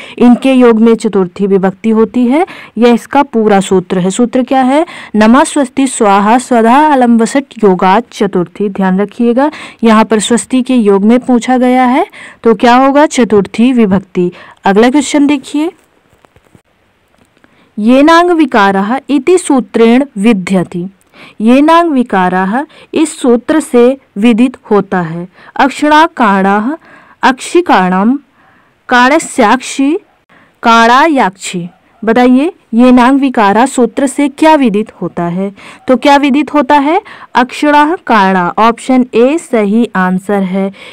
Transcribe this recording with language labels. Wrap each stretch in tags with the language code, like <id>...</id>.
<hi>इनके योग में चतुर्थी विभक्ति होती है। यह इसका पूरा सूत्र है। सूत्र क्या है?</hi> <sa>नमः, स्वस्ति, स्वाहा, स्वधा, अलम, वषट, योगाच, चतुर्थी।</sa> <hi>ध्यान रखिएगा, यहाँ पर स्वस्ति के योग में पूछा गया है, तो क्या होगा? चतुर्थी विभक्ति। अगला क्वेश्चन देखिए।</hi> <sa>येनांग विकारः इति सूत्रेण विद्यते।</sa> <hi>येनांग विकारः इस सूत्र से विदित होता है।</hi> <sa>अक्षणाकाणाः, अक्षिकाणम, काणस्याक्षी, काणायाक्षी।</sa> <hi>बताइए येनांग विकारा सूत्र से क्या विदित होता है? तो क्या विदित होता है? अक्षणाः काणा। ऑप्शन ए सही आंसर है।</hi>